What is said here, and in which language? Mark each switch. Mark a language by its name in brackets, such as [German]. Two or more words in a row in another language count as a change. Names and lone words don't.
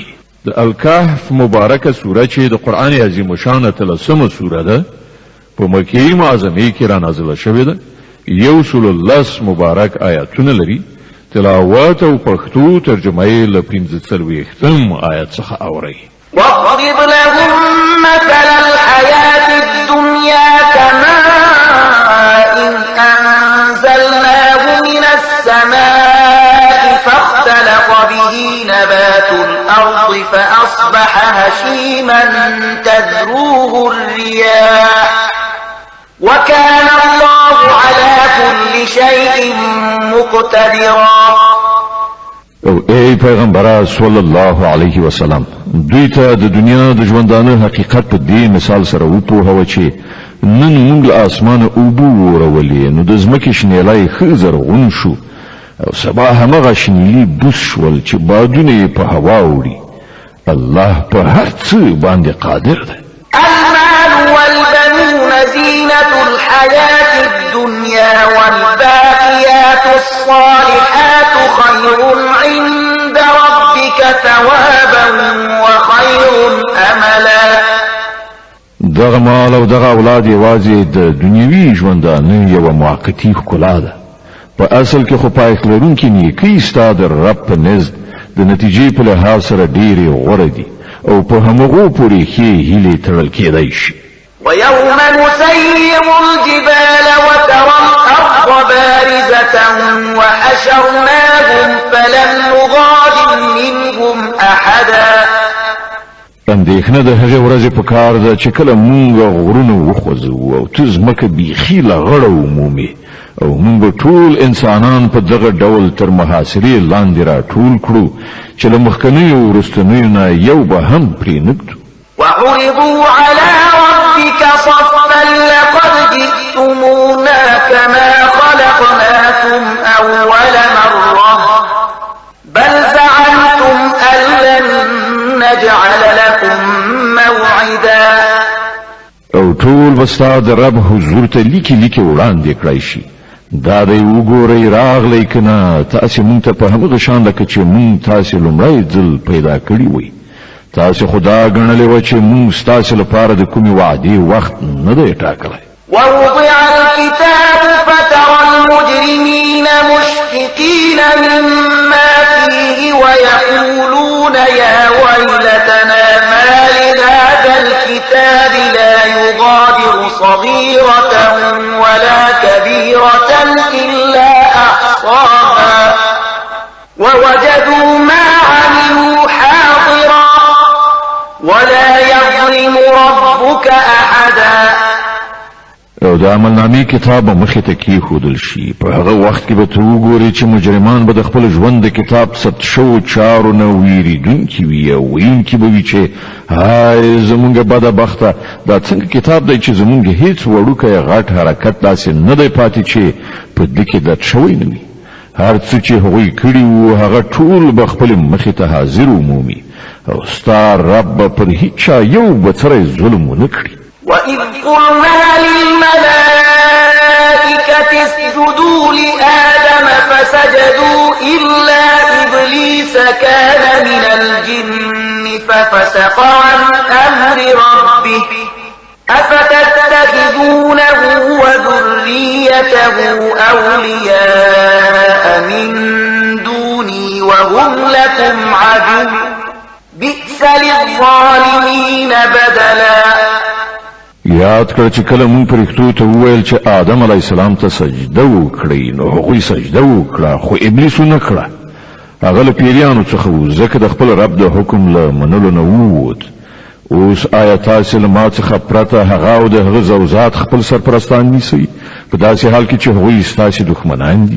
[Pashto] د الکهف مبارکه سوره چې د قرآن عظیم شان 13مه سوره ده په مکې معظمه کې را نازله شوې ده. 110 مبارک آیاتونه لري. تلاوت او پښتو ترجمه یې له 45 آیت څخه اوري. [Arabic] واضرب لهم مثل الحياة الدنيا كماء أنزلناه من السماء فاختلط به نبات الأرض فأصبح هشيما تذروه الرياح وكان الله على كل شيء مقتدرا. [Pashto] او ای پیغمبر [Arabic] صلی الله علیه وسلم [Pashto] دوی ته د دنیا د ژوندانه حقیقت په دې مثال سره وپوهوه چې نن موږ له اسمانه اوبه ورولې نو د ځمکې شنیلای ښه زرغون شو او سبا همغه شنیلي بوس شول چې بادونه یې په هوا وړي. الله په هر څه باندې قادر دی. [Arabic] المال والبنون زينة الحياة الدنيا والباقيات الصالحات خير عند ربك ثوابا وخير أملا. [Pashto] دغه مال او دغه اولاد یوازې د دنیوي ژوندانه یوه موقتي ښکلا ده. په اصل کې خو پایښت لرونکي نیکۍ ستا د رب په نزد د نتیجې په لحاظ سره ډېرې غوره دي او په همغو پورې ښې هیلې تړل کېدی شي. [Arabic] ويوم نسير الجبال وترى الأرض بارزة وحشرناهم فلم نغادر منهم أحدا. [Pashto] اندېښنه د هغې ورځې په کار ده چې کله مونږ غرونه وخوځوو او ته ځمکه بیخي له غړه ومومې او مونږ ټول انسانان په دغه ډول تر محاصرې لاندې راټول کړو چې له مخکنیو او وروستنیو نه یو به هم پرې نه ږدو. [Arabic] وعرضوا على ربك صفا لقد جئتمونا كما خلقناكم أول مرة بل زعمتم أن لن نجعل لكم موعدا. [Pashto] او ټول بستا د رب حضور ته لیکي وړاندې کړای شي. دا دی وګورئ راغلی که نه تاسې مونږ ته په همغه شان لکه چې مونږ تاسې لومړی ځل پیدا کړي وئ. تاسې خدا ګڼلې وه چې مونږ ستاسې لپاره د کومې وعدې وخت نه دی ټاکلی. [Arabic] ووضع الكتاب فترى المجرمين مشفقين مما فيه ويقولون يا ويلتنا ما لهذا الكتاب لا يغادر صغيرة ولا كبيرة إلا أحصاها ووجدوا ما عملوا حاضرا ولا يظلم ربك أحدا. [Pashto] او د عملنامې کتاب به مخې ته کېښودل شي. په هغه وخت کې به ته وګورې چې مجرمان به د خپل ژوند د کتاب ثبت شوو چارو نه ویریدونکي وي او ویونکي به وي چې های زمونږ بده بخته دا څنګه کتاب دی چې زمونږ هیڅ وړوکی غټ حرکت داسې نه دی پاتې چې په دې کې درد شوی نه وي. هر څه چې هغوی کړي وو هغه ټول به خپلې مخې ته حاضر ومومي او ستا رب به پر هیچ چا یو بڅری ظلم ونه کړي. [Arabic] وَإِذْ قُلْنَا لِلْمَلَائِكَةِ اسْجُدُوا لِآدَمَ فَسَجَدُوا إِلَّا إِبْلِيسَ كَانَ مِنَ الْجِنِّ فَفَسَقَ عَنْ أَمْرِ رَبِّهِ أَفَتَتَّخِذُونَهُ وَذُرِّيَّتَهُ أَوْلِيَاءَ مِن دُونِي وَهُمْ لَكُمْ عَدُوٌّ بِئْسَ لِلظَّالِمِينَ بَدَلًا. [Pashto] یاد کړه چې کله مونږ پرښتو ته وویل چې آدم علیه السلام ته سجده وکړئ نو هغوی سجده وکړه خو ابلیس ونه کړه. هغه له پیریانو څخه و ځکه د خپل رب د حکم له منلو نه ووت. اوس آیا تاسې له ما څخه پرته هغه او د هغه زوجات خپل سرپرستان نیسئ په داسې حال کې چې هغوی ستاسې دښمنان دي؟